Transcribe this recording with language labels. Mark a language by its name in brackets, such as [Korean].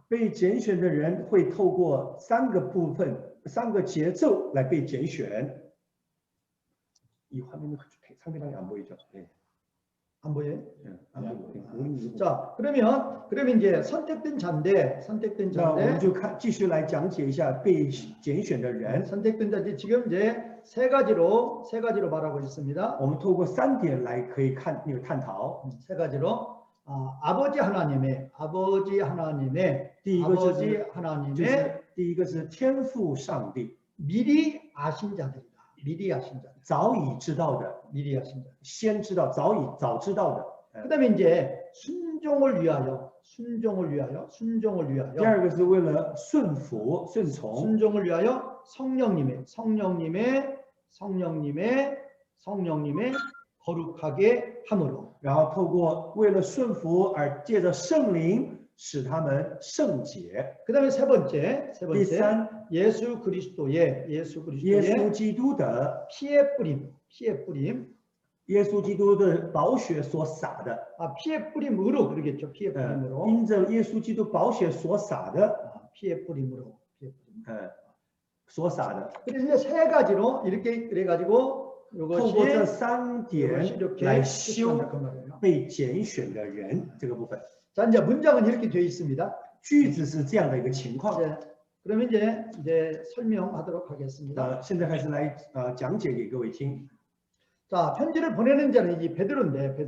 [Chinese] 被拣选的人会透过3个部分、3个节奏来被拣选。 [Korean] 이 화면은 상대방이 안 보이죠? 네. 안 보여요? 안 보이죠. 자, 그러면 이제 선택된 [Chinese] 那我们 [Korean] 자인데 [Chinese] 就继续来讲解一下被拣选的人。 [Korean] 선택된 자지 지금 이제 세 가지로 말하고 있습니다. [Chinese] 我们透过3点来可以探讨。 [Korean] 세 가지로 아버지 하나님의 [Chinese] 第一个就是 [Korean] 하나님의 [Chinese] 第一个是天父上帝 [Korean] 미리 아신 자들이다. 미리 아신 자들. [Chinese] 早已知道的， [Korean] 미리 아신 자들. [Chinese] 先知道早知道的。 [Korean] 그다음에 이제 순종을 위하여 [Chinese] 第二个是为了顺服顺从， [Korean] 순종을 위하여 성령님의 거룩하게 함으로. [Chinese] 然后透过为了顺服而借着圣灵使他们圣洁。 [Korean] 그다음에 세 번째 [Chinese] 第三， [Korean] 예수 그리스도의 [Chinese] 耶稣基督的 [Korean] 피의 뿌림 [Chinese] 耶稣基督的宝血所洒的， [Korean] 피의 뿌림으로 그러겠죠. 피의 뿌림으로 [Chinese] 因着耶稣基督宝血所洒的， [Korean] 피의 뿌림으로. [Chinese] 所洒的。 [Korean] 그래서 이제 세 가지로 이렇게 그래가지고 [Chinese] 透过这 [Korean] 이것이 [Chinese] 3点 [Korean] 이렇게 [Chinese] 来修 [Korean] 그 말이에요. [Chinese] 被拣选的人这个部分。 [Korean] 자, 이제 문장은 이렇게 되어 있습니다. [Chinese] 句子是这样的一个情况。 [Korean] 그러면 이제 설명하도록 하겠습니다. [Chinese] 现在开始来讲解给各位听。 [Korean] 자, 편지를 보내는 자는 이 베드로인데